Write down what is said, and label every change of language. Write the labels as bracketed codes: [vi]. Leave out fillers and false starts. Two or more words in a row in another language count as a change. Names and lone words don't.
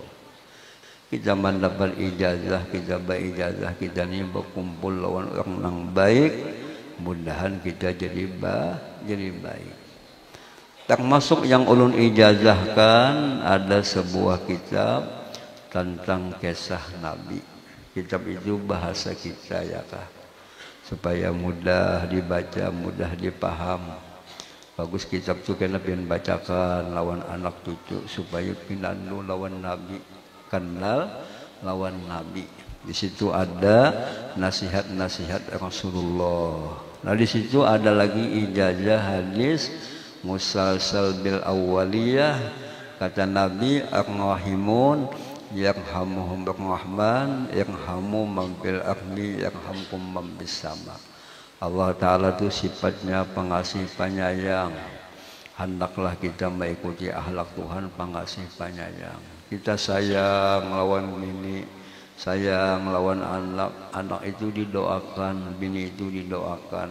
[id] Kita mendapat ijazah, kita berijazah, kita ini berkumpul lawan orang yang baik, mudahan kita jadi baik. [bjn] Termasuk yang ulun ijazahkan ada sebuah kitab tentang kisah Nabi. Kitab itu bahasa kita ya kah, supaya mudah dibaca, mudah dipaham. Bagus kitab tu kena pian bacakan lawan anak cucu supaya pinandu lawan Nabi, kenal lawan Nabi. [id] Di situ ada nasihat-nasihat Rasulullah. Nah di situ ada lagi ijazah hadis [ar] مسلسل بالأولية. [id] Kata Nabi [ar] الراحمون يرحمهم الرحمن ارحموا من في الأرض يرحمكم من في السماء. [id] Allah Ta'ala itu sifatnya pengasih penyayang. Hendaklah kita mengikuti akhlak Tuhan pengasih penyayang. [bjn] Kita sayang lawan bini, sayang lawan anak. [id] Anak itu didoakan, bini itu didoakan.